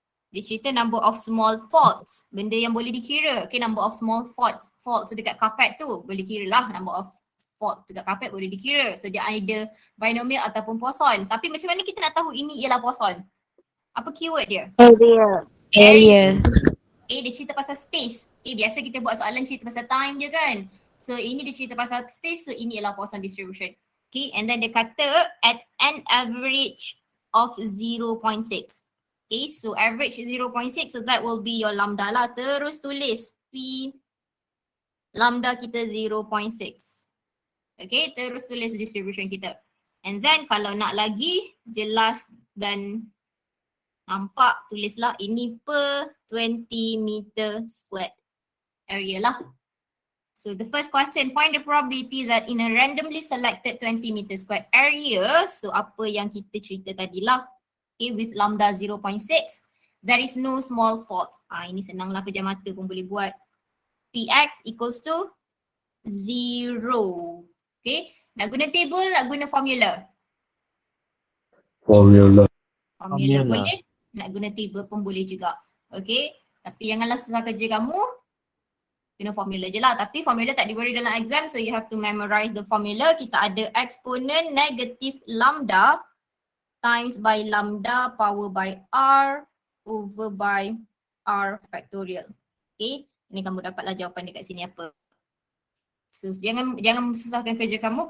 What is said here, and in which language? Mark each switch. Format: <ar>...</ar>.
<ms>Dia cerita</ms> <en>number of small faults,</en> <ms>benda yang boleh dikira. Okay,</ms> <en>number of small faults</en> <ms>dekat carpet tu boleh kira lah,</ms> <en>number of fault</en> <ms>dekat carpet boleh dikira. So dia either binomial ataupun Poisson. Tapi macam mana kita nak tahu ini ialah Poisson? Apa keyword dia? Area. Dia cerita pasal space. Biasa kita buat soalan cerita pasal time je kan. So ini dia cerita pasal space, so ini ialah Poisson distribution.</ms> <en>Okay, and then</en> <ms>dia kata</ms> <en>at an average of 0.6. Okay, so average is 0.6, so that will be your lambda lah.</en> <ms>Terus tulis P lambda kita 0.6. Okay, terus tulis distribution kita.</ms> <en>And then</en> <ms>kalau nak lagi jelas dan nampak, tulislah ini per 20 meter squared area lah.</ms> <en>So the first question, find the probability that in a randomly selected 20 meter squared area,</en> <ms>so apa yang kita cerita tadi lah.</ms> <en>Okay, with lambda 0.6, there is no small fault.</en> <ms>Ini senanglah, pejam mata pun boleh buat.</ms> <en>Px equals to 0.</en> <ms>Okay, nak guna table, nak guna formula? Formula. Formula boleh, nak guna table pun boleh juga. Okay, tapi janganlah susah kerja kamu, guna formula je lah. Tapi formula tak diberi dalam exam,</ms> <en>so you have to memorize the formula.</en> <ms>Kita ada exponent negative lambda</ms> <en>times by lambda power by r over by r factorial.</en> <ms>Okay, ini kamu dapatlah jawapan dekat sini apa. So jangan susahkan kerja kamu.</ms>